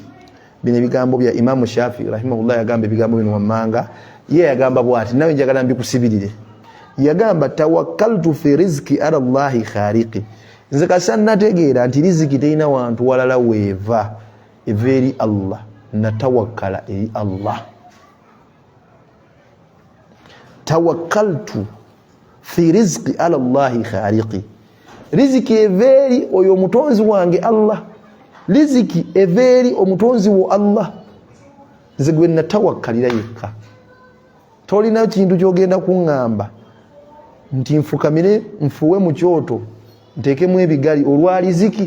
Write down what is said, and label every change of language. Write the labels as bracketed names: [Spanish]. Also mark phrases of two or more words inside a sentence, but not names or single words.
[Ganda] Bino ebigambo bya Imamu Shafi rahimahullah, yagamba ebigambo bino wammanga. Ye yagamba bw'ati, nawe njagala mbikusibirire. Yagamba [Arabic] توكلت في رزقي على الله خالقي, [Ganda] nze kasa nategeera nti riziki terina wantu walala weeva, eva eri Allah, natawakkala eri Allah. [Arabic] توكلت في رزقي على الله خالقي, [Ganda] riziki eva eri oyo omutonzi wange Allah, riziki eva eri omutonzi wo Allah, nze gwe natawakkalira yekka. Tolina kintu kyogenda kuŋŋamba nti nfukamire nfuwe mu kyoto nteekemu ebigali olwa riziki.